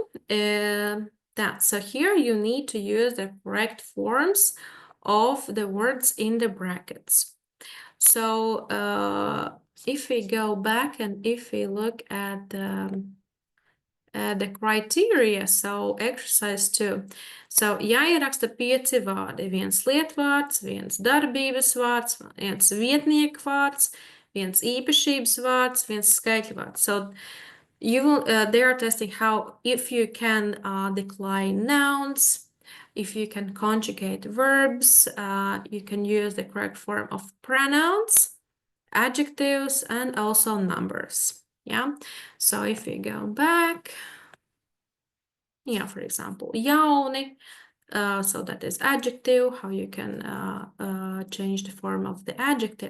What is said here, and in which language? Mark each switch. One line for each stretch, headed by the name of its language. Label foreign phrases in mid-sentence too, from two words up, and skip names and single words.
English: So here you need to use the correct forms of the words in the brackets. So if we go back and if we look at the criteria, so exercise 2.
Latvian: So jāieraksta 5 vārdi. Viens lietvārds, viens darbības vārds, viens vietnieka vārds, viens īpašības vārds, viens skaitļu vārds.
English: So you will, they are testing how, if you can decline nouns, if you can conjugate verbs, you can use the correct form of pronouns, adjectives, and also numbers. Yeah, so if you go back, yeah, for example, jauni, so that is adjective, how you can change the form of the adjective.